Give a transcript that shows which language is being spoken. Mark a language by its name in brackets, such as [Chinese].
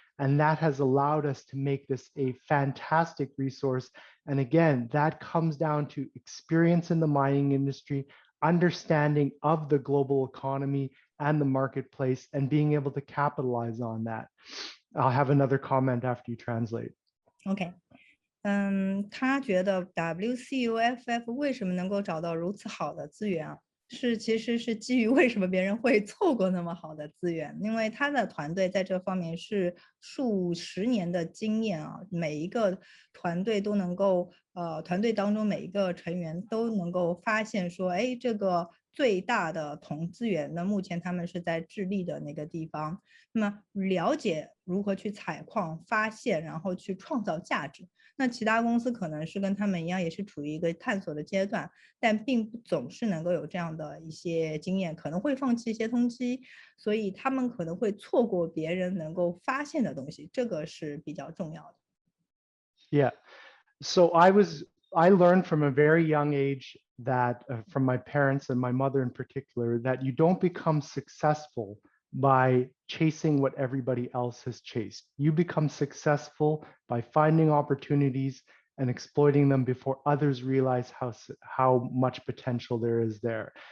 [English] And that has allowed us to make this a fantastic resource. And again, that comes down to experience in the mining industry, understanding of the global economy and the marketplace, and being able to capitalize on that. I'll have another comment after you translate. Okay. [Chinese] 他觉得 WCUFF 为什么能够找到如此好的资源啊？其实是基于为什么别人会错过那么好的资源，因为他的团队在这方面是数十年的经验啊，每一个团队都能够，团队当中每一个成员都能够发现说，哎，这个最大的铜资源，那目前他们是在智利的那个地方，那么了解如何去采矿、发现，然后去创造价值。那其他公司可能是跟他们一样，也是处于一个探索的阶段，但并不总是能够有这样的一些经验，可能会放弃一些东西，所以他们可能会错过别人能够发现的东西，这个是比较重要的。 [English] Yeah, so I learned from a very young age that from my parents and my mother in particular, that you don't become successful by chasing what everybody else has chased. You become successful by finding opportunities and exploiting them before others realize how much potential there is there.